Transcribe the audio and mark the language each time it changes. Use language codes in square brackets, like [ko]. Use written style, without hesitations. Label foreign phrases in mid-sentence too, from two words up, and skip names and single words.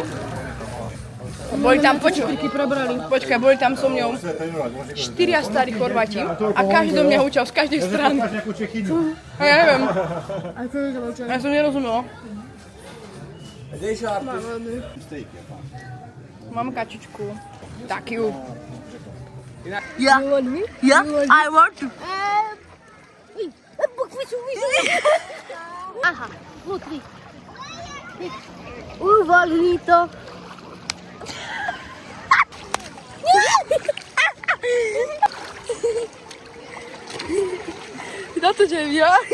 [sk] Boli tam, počkaj, boli tam so mňou 4 starí Chorváti a každý do mňa húčal z každej strany. A ja neviem. Ja som nerozumela. Mám kačičku. Takiu. [en] Yeah, I want to. [sk] Aha, vnútri. Uvoľni to. Na to, že ja.